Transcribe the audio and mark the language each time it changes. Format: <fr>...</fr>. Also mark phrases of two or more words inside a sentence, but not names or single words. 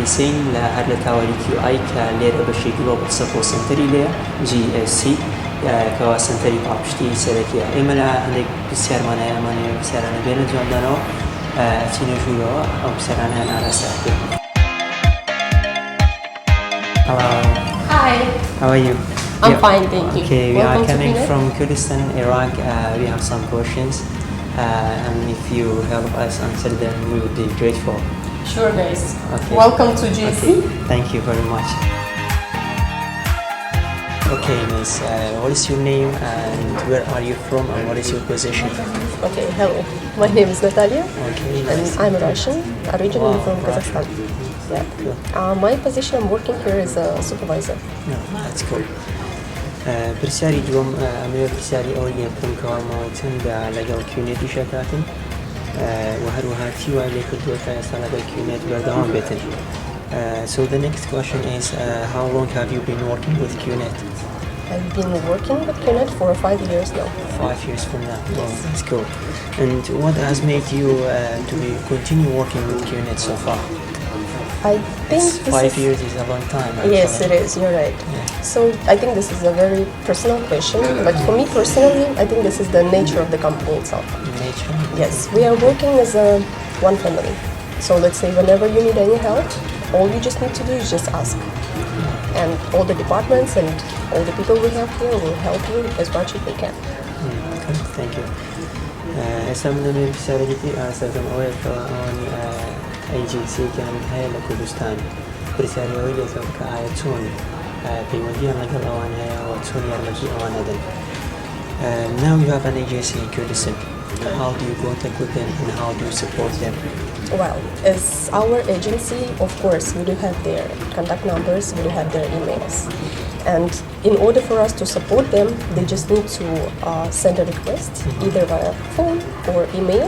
<ckb>سین لە هەر لە تاوەری QI کە لێرە بەشی</ckb> <en>global support center</en> <ckb>لێە GSC کەوا سنتەری پاڵپشتی سەرەکیە. ئێمە لە هەندێک پرسیارمانە ئەمانەیە پرسیارانە بێنە جوابدانەوە چینە ژوورەوە ئەو پرسیارانیان ئاراستە بکەین.</ckb> <en>Hello. Hi. How are you? I'm fine, thank you. Okay, we are coming from Kurdistan, Iraq. We have some questions. And if you help us answer them, we would be grateful. Sure, guys. Okay. Welcome to GC. Okay. Thank you very much. Okay, Miss, what is your name and where are you from and what is your position? Okay, hello. My name is Natalia. Okay, And nice. I'm Russian, originally from Russian. Kazakhstan. Yeah. Cool. My position, I'm working here as a supervisor. No, that's cool.</en> <ckb>پرسیاری دووەم ئەمەوێ پرسیاری ئەوەی لێ بکەم کەوا ماوەی چەندە لەگەڵ کیونێتی شەکاتن و هەروەها چی وای لێ کردووە تا ئێستا لەگەڵ کیونێت بەردەوام بێتن.</ckb> <en>So the next question is how long have you been working with Qnet? I've been working with Qnet for 5 years now. 5 years from now. Wow, that's cool. And what has made you to continue working with Qnet so far? I think this 5 years is a long time. Yes, it is. You're right. Yeah. So I think this is a very personal question, but for me personally, I think this is the nature of the company itself. Nature. Yes, we are working as one family. So let's say whenever you need any help, all you just need to do is just ask. And all the departments and all the people we have here will help you as much as they can. Okay, thank you.</en> <ckb>ئێستا من دەمێ پرسیارێکی ئاسەکەم ئەوەیە کە ئەوان ئەیجنسیەکان هەیە لە کوردستان پرسیاریەوەی لێکەم کە ئایا چۆن پەیوەندیان لەگەڵ ئەوان هەیە و چۆن یارمەتی ئەوان دەدەن.</ckb> <en>Now you have an agency in Kurdistan. How do you contact with them and how do you support them? Well, as our agency, of course, we do have their contact numbers, we do have their emails. And in order for us to support them, they just need to send a request, either via phone or email.</en>